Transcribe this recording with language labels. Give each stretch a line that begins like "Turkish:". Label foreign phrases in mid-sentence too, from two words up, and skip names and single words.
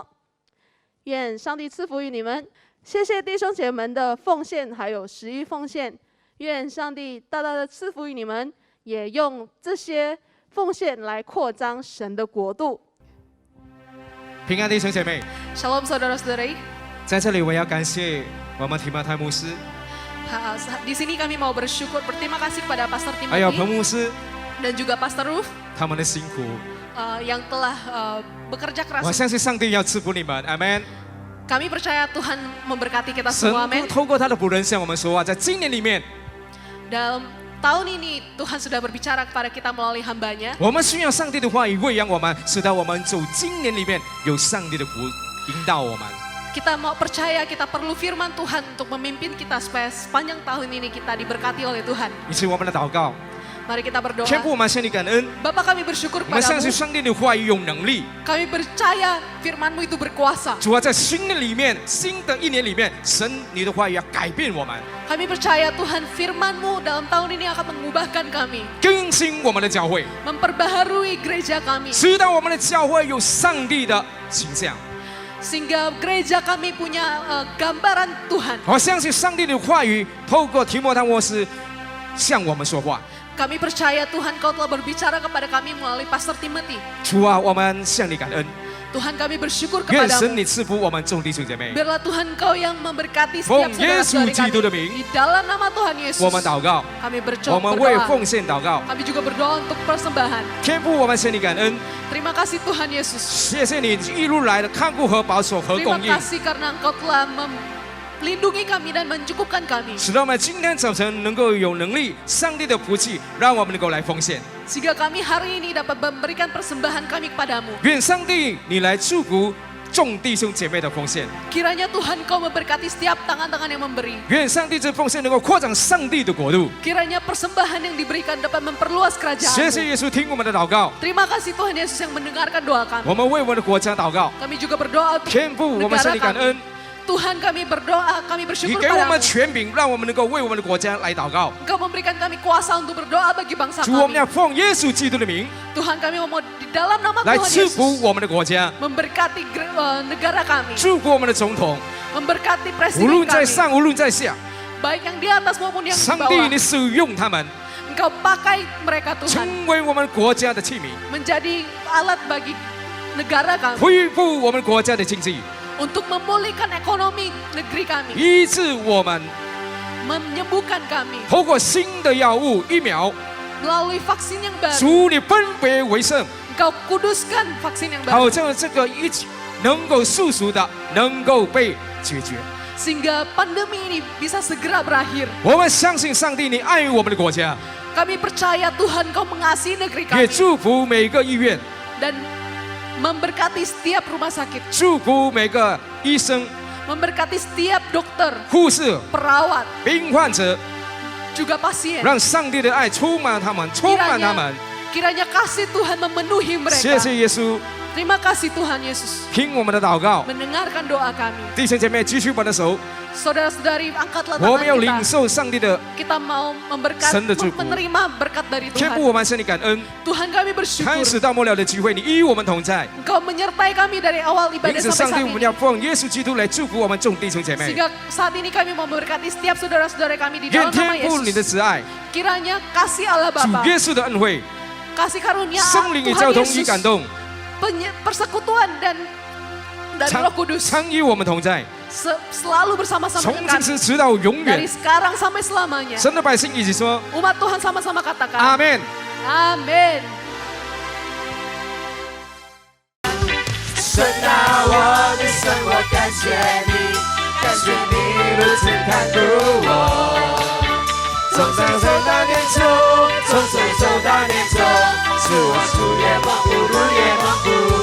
Chinese: 愿上帝赐福于你们。谢谢弟兄姐妹们的奉献，还有11奉献。愿上帝大大的赐福于你们，也用这些奉献来扩张神的国度。平安弟兄姐妹
Indonesian: Shalom saudara-saudari。
Chinese: 在这里我要感谢我们提摩太牧师，
Indonesian: Di sini kami mau berterima kasih kepada Pastor
Chinese: 还有
Indonesian: Timothy
Chinese: 彭牧师
Indonesian: dan juga Pastor Ruth
Chinese: 他们的辛苦。
Indonesian: yang telah bekerja
Chinese: 我
Indonesian: keras.
Chinese: 相信上帝要赐福你们，阿门。
Indonesian: Kami percaya Tuhan memberkati kita
Chinese: 神
Indonesian: semua, amin.
Chinese: 透过他的仆人向我们说话，在今年里面，
Indonesian: Dalam tahun ini Tuhan sudah berbicara kepada kita melalui hambanya.
Chinese: 我们需要上帝的话语喂养我们，使得我们走今年里面有上帝的福引导我们。
Indonesian: Kita mau percaya kita perlu firman Tuhan untuk memimpin kita supaya sepanjang tahun ini kita diberkati oleh Tuhan.
Chinese: 以及我们的祷告，
Indonesian: Mari kita berdoa.
Chinese: 天父，我们向你感恩，
Indonesian: Bapa kami bersyukur
Chinese: 我们相信
Indonesian: kepadamu.
Chinese: 上帝的话语有能力。
Indonesian: Kami percaya firman-Mu itu berkuasa.
Chinese: 主啊，在新的里面，新的一年里面，神你的话语要改变我们，
Indonesian: Kami percaya Tuhan firman-Mu dalam tahun ini akan mengubahkan kami.
Chinese: 更新我们的教会，
Indonesian: Memperbaharui gereja kami.
Chinese: 使得我们的教会有上帝的形象。
Indonesian: Sehingga gereja kami punya gambaran Tuhan.
Chinese: 我相信上帝的话语透过提摩太牧师向我们说话。
Indonesian: Kami percaya Tuhan Kau telah berbicara kepada kami melalui Pastor Timothy.
Chinese: 主啊，我们向你感恩，
Indonesian: Tuhan kami bersyukur
Chinese: 愿神
Indonesian: kepadamu.
Chinese: 你赐福我们众弟兄姐妹。
Indonesian: Biarlah Tuhan Kau yang memberkati
Chinese: 奉
Indonesian: setiap
Chinese: 耶稣
Indonesian: saudara-saudari
Chinese: 基督的
Indonesian: kami.
Chinese: 名，
Indonesian: Di dalam nama Tuhan Yesus.
Chinese: 我们祷告，
Indonesian: Kami
Chinese: 我们为
Indonesian: berdoa.
Chinese: 奉献祷告。
Indonesian: Kami juga berdoa untuk persembahan.
Chinese: 天父，我们向你感恩，
Indonesian: Terima kasih Tuhan Yesus.
Chinese: 谢谢你一路来的看顾和保守和
Indonesian: Terima
Chinese: 供应，
Indonesian: kasih karena Engkau telah melindungi kami dan mencukupkan kami.
Chinese: 使得我们今天早晨能够有能力，上帝的福气让我们能够来奉献。
Indonesian: Sehingga kami hari ini dapat memberikan persembahan kami kepadamu.
Chinese: 愿上帝你来祝福众弟兄姐妹的奉献，
Indonesian: Kiranya Tuhan Kau memberkati setiap tangan-tangan yang memberi.
Chinese: 愿上帝这奉献能够扩展上帝的国度。
Indonesian: Kiranya persembahan yang diberikan dapat memperluas
Chinese: 谢
Indonesian: kerajaan.
Chinese: 谢耶稣听我们的祷告，
Indonesian: Terima kasih Tuhan Yesus yang mendengarkan doa kami.
Chinese: 我们为我们的国家祷告。
Indonesian: Kami juga berdoa untuk
Chinese: 天父，我们向
Indonesian: negara
Chinese: 你感
Indonesian: kami.
Chinese: 恩，
Indonesian: Tuhan kami berdoa, kami
Chinese: 你
Indonesian: bersyukur
Chinese: 给我们
Indonesian: padamu.
Chinese: 权柄，让我们能够为我们的国家来祷告。
Indonesian: Engkau memberikan kami kuasa untuk berdoa bagi bangsa
Chinese: 主，我们
Indonesian: kami.
Chinese: 要奉耶稣基督的名
Indonesian: Tuhan kami mau di dalam nama
Chinese: 来
Indonesian: Tuhan
Chinese: 赐
Indonesian: Yesus
Chinese: 福我们的国家，
Indonesian: memberkati negara kami,
Chinese: 祝福我们的总统，
Indonesian: memberkati
Chinese: 无
Indonesian: presiden
Chinese: 论在
Indonesian: kami,
Chinese: 上，无论在下，
Indonesian: baik yang di atas maupun yang di
Chinese: 上帝
Indonesian: bawah.
Chinese: 你使用他们，
Indonesian: Engkau pakai mereka Tuhan
Chinese: 成为我们国家的器皿，
Indonesian: menjadi alat bagi negara kami
Chinese: 恢复我们国家的经济，
Indonesian: untuk memulihkan ekonomi negeri kami,
Chinese: 医治我们，
Indonesian: menyembuhkan kami
Chinese: 透过新的药物疫苗，
Indonesian: melalui vaksin yang baru.
Chinese: 主你分别为圣，
Indonesian: Engkau kuduskan vaksin yang baru
Chinese: 好让这个一起能够速速的能够被解决。
Indonesian: sehingga pandemi ini bisa segera berakhir.
Chinese: 我们相信上帝，你爱我们的国家，
Indonesian: Kami percaya Tuhan Kau mengasihi negeri
Chinese: 也
Indonesian: kami
Chinese: 祝福每个医院，
Indonesian: dan memberkati setiap rumah sakit,
Chinese: 祝福每个医生、
Indonesian: memberkati setiap dokter,
Chinese: 护士、
Indonesian: perawat,
Chinese: 病患者，
Indonesian: juga pasien.
Chinese: 让上帝的爱充满他们，充满他们。
Indonesian: Kiranya kasih Tuhan memenuhi
Chinese: 谢
Indonesian: mereka.
Chinese: 谢耶稣，
Indonesian: Terima kasih Tuhan Yesus
Chinese: 听我们的祷告。
Indonesian: mendengarkan doa kami.
Chinese: 弟兄姐妹，举起我们的手，
Indonesian: Saudara-saudari, angkatlah
Chinese: 我
Indonesian: tangan
Chinese: 们要领
Indonesian: kita.
Chinese: 受上帝的
Indonesian: Kita mau
Chinese: 神的祝福。
Indonesian: menerima berkat dari
Chinese: 天父，
Indonesian: Tuhan.
Chinese: 我们向你感恩。
Indonesian: Tuhan kami
Chinese: 开
Indonesian: bersyukur.
Chinese: 始到末了的聚会，你与我们同在。
Indonesian: Engkau menyertai kami dari awal
Chinese: 因
Indonesian: ibadah
Chinese: 此，
Indonesian: sampai
Chinese: 上帝，
Indonesian: saat
Chinese: 我们
Indonesian: ini.
Chinese: 要奉耶稣基督来祝福我们众弟兄姐妹。
Indonesian: Sehingga saat ini kami mau memberkati setiap saudara-saudara kami di
Chinese: 愿
Indonesian: dalam nama
Chinese: 天父你的
Indonesian: Yesus.
Chinese: 慈爱、
Indonesian: Kiranya kasih Allah
Chinese: 主
Indonesian: Bapa,
Chinese: 耶稣的恩惠、
Indonesian: kasih karunia
Chinese: 圣灵与
Indonesian: Tuhan
Chinese: 交通与
Indonesian: Yesus,
Chinese: 感动，
Indonesian: persekutuan dan dari
Chinese: 常
Indonesian: Roh Kudus
Chinese: 常与我们同在。
Indonesian: selalu bersama-sama
Chinese: 从
Indonesian: dengan
Chinese: 今
Indonesian: kami.
Chinese: 时直到永
Indonesian: Dari
Chinese: 远。
Indonesian: sekarang sampai selamanya.
Chinese: 神的百姓一起说
Indonesian: Umat Tuhan sama-sama katakan.
Chinese: 阿门。
Indonesian: Amin.
Chinese: 神啊，我的神，我感谢你，感谢你如此看顾我。从上走到年终，从上走到年终，是我主夜蒙福，入夜蒙福。